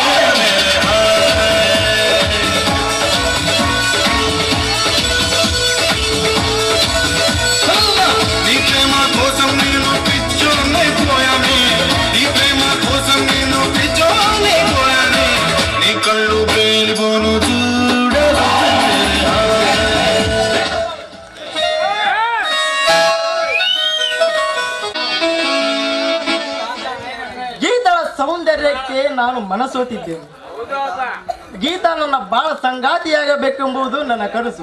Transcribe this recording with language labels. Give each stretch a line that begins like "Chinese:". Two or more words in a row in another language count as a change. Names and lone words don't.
Telugu: నీ ప్రేమ కోసం నేను పిచ్చోనైపోయానే నీ ప్రేమ కోసం నేను పిచ్చోనైపోయానే నీ కళ్ళు పేలిపోను చూడవే
Kannada: ಗೀತಳ ಸೌಂದರ್ಯಕ್ಕೆ ನಾನು ಮನಸೋತಿದ್ದೇನೆ. ಗೀತಾ ನನ್ನ ಬಾಳ ಸಂಗಾತಿಯಾಗಬೇಕೆಂಬುದು ನನ್ನ ಕನಸು.